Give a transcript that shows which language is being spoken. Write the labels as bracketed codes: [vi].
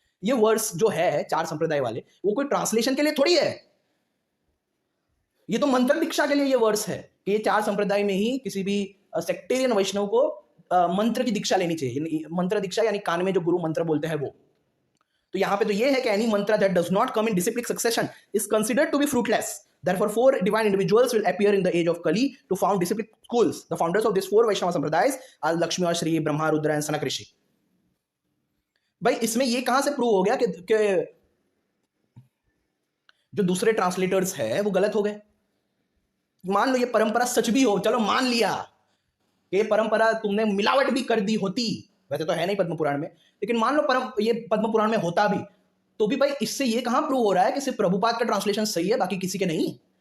[hi] ये वर्ड्स जो है 4 संप्रदाय वाले वो कोई ट्रांसलेशन के लिए थोड़ी है, ये तो मंत्र दीक्षा के लिए ये वर्ड्स है कि ये 4 संप्रदाय में ही किसी भी सेक्टेरियन वैष्णव को मंत्र की दीक्षा लेनी चाहिए। मंत्र दीक्षा यानी कान में जो गुरु मंत्र बोलते हैं वो। तो यहां पे तो ये है कि [en] Any mantra that does not come in disciplic succession is considered to be fruitless. Therefore, 4 divine individuals will appear in the age of Kali to found disciplic schools. The founders of these 4 Vaishnava Sampradayas are Lakshmi और Shri, Brahma, Rudra and Sanaka Rishi. [hi] भाई इसमें ये कहां से prove हो गया कि जो दूसरे ट्रांसलेटर्स है वो गलत हो गए? मान लो ये परंपरा सच भी हो, चलो मान लिया, कि ये परंपरा तुमने मिलावट भी कर दी होती, वैसे तो है नहीं पद्म पुराण में, लेकिन मान लो ये पद्म पुराण में होता भी, तो भी भाई इससे ये कहां प्रूव हो रहा है कि सिर्फ प्रभुपाद का ट्रांसलेशन सही है, बाकी किसी के नहीं?